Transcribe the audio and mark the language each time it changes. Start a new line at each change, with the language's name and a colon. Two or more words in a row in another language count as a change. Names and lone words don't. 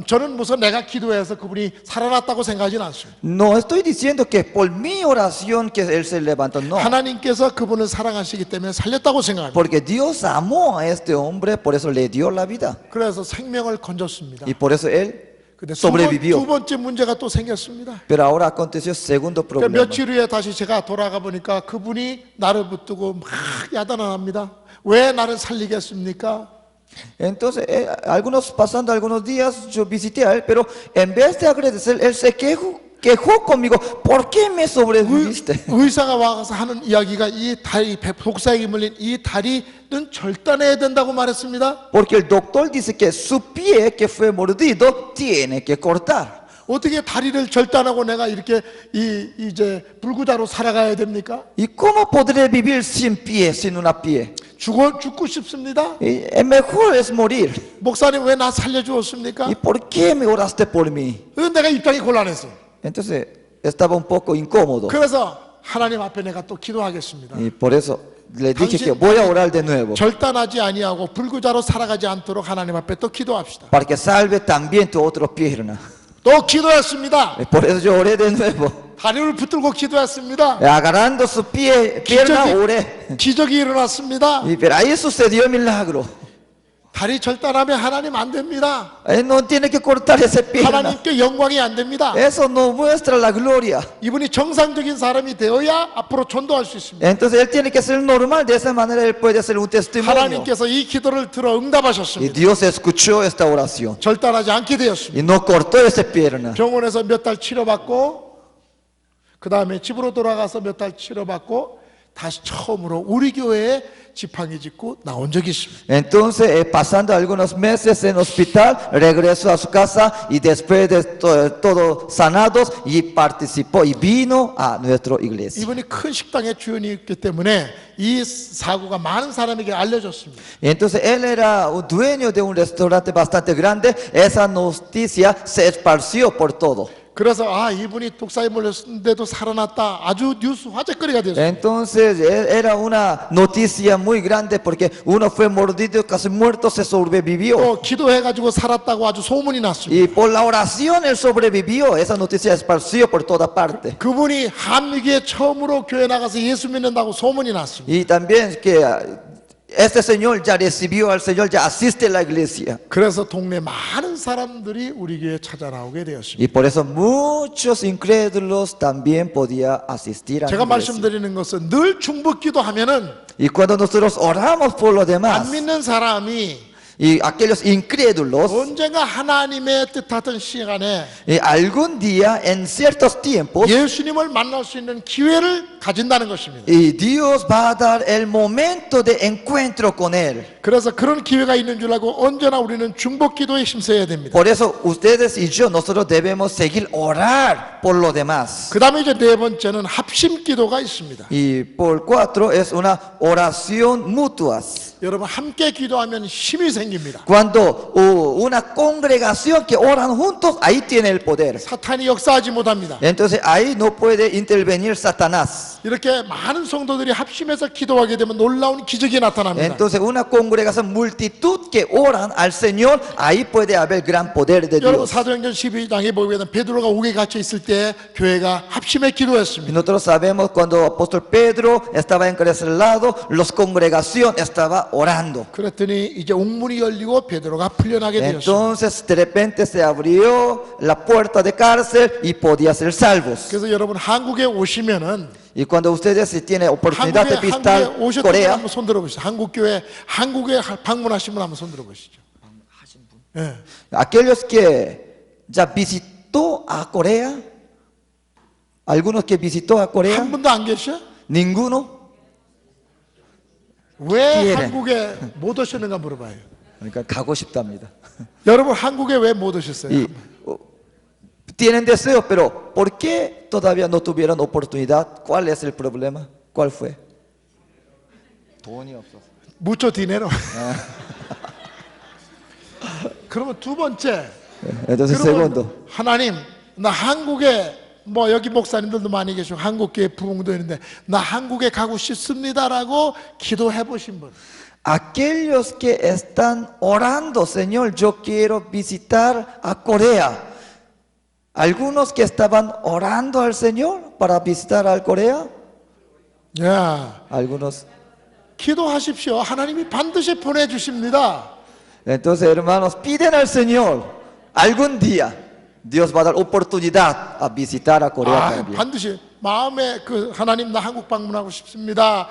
Korean: 저는 무슨 내가 기도해서 그분이 살아났다고 생각하지는 않습니다.
Spanish: No estoy diciendo que por mi oración que él se levantó, no.
Korean: 하나님께서 그분을 사랑하시기 때문에 살렸다고 생각합니다.
Spanish: Porque Dios amó a este hombre, por eso le dio la vida.
Korean: 그래서 생명을 건졌습니다.
Spanish: Y por eso él
Korean: 근데 두
Spanish: sobrevivió.
Korean: 번째 문제가 또 생겼습니다.
Spanish: Pero ahora aconteció segundo
Korean: 그러니까
Spanish: problema.
Korean: 며칠 후에 다시 제가 돌아가 보니까 그분이 나를 붙들고 막 야단을 합니다. 왜 나를 살리겠습니까?
Spanish: Entonces, pasando algunos días, yo visité a él, pero en vez de agradecer, él se quejó conmigo. ¿Por qué me sobreviviste?
Korean: 의사가 와서 하는 이야기가 이 다리, 독사에게 물린 이 다리는 절단해야 된다고 말했습니다.
Spanish: Porque el doctor dice que su pie que fue mordido tiene que cortar.
Korean: 어떻게 다리를 절단하고 내가 이렇게 이제 불구자로 살아가야 됩니까?
Spanish: ¿Y cómo podré vivir sin pie, sin una pie?
Korean: 죽고 싶습니다.
Spanish: Y es mejor es morir.
Korean: 목사님 왜 나 살려주었습니까?
Spanish: ¿Y por qué me oraste por mí?
Korean: 내가 입장이 곤란했어요.
Spanish: Entonces, estaba un poco incómodo.
Korean: 그래서 하나님 앞에 내가 또 기도하겠습니다.
Spanish: Y por eso le dije que voy a orar de nuevo.
Korean: 절단하지 아니하고 불구자로 살아가지 않도록 하나님 앞에 또 기도합시다.
Spanish: Para que salve también tu otra pierna.
Korean: 또 기도했습니다.
Spanish: Y por eso yo oré de nuevo.
Korean: 다리를 붙들고 기도했습니다.
Spanish: Agarrando su pierna, oré.
Korean: 기적이 일어났습니다.
Spanish: Y pero ahí sucedió el milagro.
Korean: 다리 절단하면 하나님 안 됩니다.
Spanish: Él no tiene que cortar esa pierna.
Korean: 하나님께 영광이 안 됩니다.
Spanish: Eso no muestra la gloria.
Korean: 이분이 정상적인 사람이 되어야 앞으로 전도할 수 있습니다.
Spanish: Entonces él tiene que ser normal. De esa manera él puede hacer un testimonio.
Korean: 하나님께서 이 기도를 들어
Spanish: Y
Korean: 응답하셨습니다.
Spanish: Dios escuchó esta oración.
Korean: 절단하지 않게 되었습니다.
Spanish: Y no cortó esa pierna.
Korean: 병원에서 몇 달 치료받고 그 다음에 집으로 돌아가서 몇 달 치료받고 다시 처음으로 우리 교회에 지팡이 짚고 나온 적이 있습니다.
Spanish: Entonces, pasando algunos meses en hospital, regresó a su casa y después de todo sanados y participó y vino a nuestra iglesia.
Korean: 이분이 큰 식당의 주인이었기 때문에 이 사고가 많은 사람에게 알려졌습니다.
Spanish: Y entonces él era un dueño de un restaurante bastante grande. Esa noticia se esparció por todo.
Korean: 그래서 아 이분이 독사에 몰렸는데도 살아났다. 아주 뉴스 화제거리가 됐어요.
Spanish: Entonces era una noticia muy grande porque uno fue mordido, casi muerto, se sobrevivió.
Korean: 또 기도해가지고 살았다고 아주 소문이 났습니다.
Spanish: Y por la oración él sobrevivió. Esa noticia esparció por toda parte.
Korean: 그분이 한미기에 처음으로 교회 나가서 예수 믿는다고 소문이 났습니다.
Spanish: Y también que este señor ya recibió al Señor, ya asiste a la iglesia.
Korean: 그래서 동네 많은 사람들이 우리 교회에 찾아 나오게 되었습니다.
Spanish: Y por eso muchos incrédulos también podían asistir a la
Korean: 제가
Spanish: iglesia.
Korean: 말씀드리는 것은 늘 중보기도 하면은
Spanish: Y cuando nosotros oramos por los demás,
Korean: 안 믿는 사람이
Spanish: y aquellos incrédulos,
Korean: 언젠가 하나님의 뜻하던 시간에
Spanish: y algún día, en ciertos tiempos,
Korean: 예수님을 만날 수 있는 기회를 가진다는 것입니다.
Spanish: y Dios va a dar el momento de encuentro con Él.
Korean: 그래서 그런 기회가 있는 줄 알고 언제나 우리는 중보기도에 힘써야 됩니다.
Spanish: Por eso ustedes y yo, nosotros debemos seguir orar por los demás.
Korean: 그 다음에 이제 네 번째는 합심기도가 있습니다.
Spanish: Y por 4 es una oración mutuas.
Korean: 여러분 함께 기도하면 힘이 생깁니다.
Spanish: Cuando una congregación que oran juntos, ahí tiene el poder.
Korean: 사탄이 역사하지 못합니다.
Spanish: Entonces ahí no puede intervenir Satanás.
Korean: 이렇게 많은 성도들이 합심해서 기도하게 되면 놀라운 기적이 나타납니다.
Spanish: Entonces una congregación, multitud que oran al Señor, ahí puede haber gran poder de
Korean: 여러분
Spanish: Dios.
Korean: 사도행전 12장에 보게 되면 베드로가 옥에 갇혀 있을 때 교회가 합심해
Spanish: Y
Korean: 기도했습니다.
Spanish: nosotros sabemos cuando el apóstol Pedro estaba encarcelado, las congregación estaba orando.
Korean: 그랬더니 이제 옥문이 열리고 베드로가 풀려나게 되었습니다.
Spanish: Entonces de repente se abrió la puerta de cárcel y podía ser salvos.
Korean: 그래서 여러분 한국에 오시면은
Spanish: Y cuando ustedes si tienen oportunidad de
Korean: 한국에
Spanish: visitar
Korean: 오셨던 분
Spanish: Corea,
Korean: 한번 손 들어보시죠. 한국 교회 한국에 방문하신 분 한번 손 들어보시죠. 예.
Spanish: aquellos que ya visitó a Corea, algunos que visitó a Corea,
Korean: 한 분도 안 계셔?
Spanish: ninguno.
Korean: 왜 기회래. 한국에 못 오셨는가 물어봐요. 그러니까 가고 싶답니다. 여러분 한국에 왜 못 오셨어요?
Spanish: Y tienen deseo, pero ¿por qué todavía no tuvieron oportunidad? ¿Cuál es el problema? ¿Cuál fue?
Korean: 돈이 없어서.
Spanish: mucho dinero.
Korean: 그러면 두 번째.
Spanish: Entonces
Korean: 그러면
Spanish: segundo,
Korean: 하나님 나 한국에 뭐 여기 목사님들도 많이 계시고 한국교회 부흥도 있는데 나 한국에 가고 싶습니다라고 기도해 보신 분.
Spanish: aquellos que están orando, Señor, yo quiero visitar a Corea. Algunos que estaban orando al Señor para visitar a Corea,
Korean: 야,
Spanish: algunos.
Korean: 기도하십시오. 하나님이 반드시 보내주십니다.
Spanish: Entonces, hermanos, piden al Señor, algún día Dios va a dar oportunidad a visitar a Corea
Korean: 아,
Spanish: también.
Korean: 반드시 마음에 그 하나님 나 한국 방문하고 싶습니다.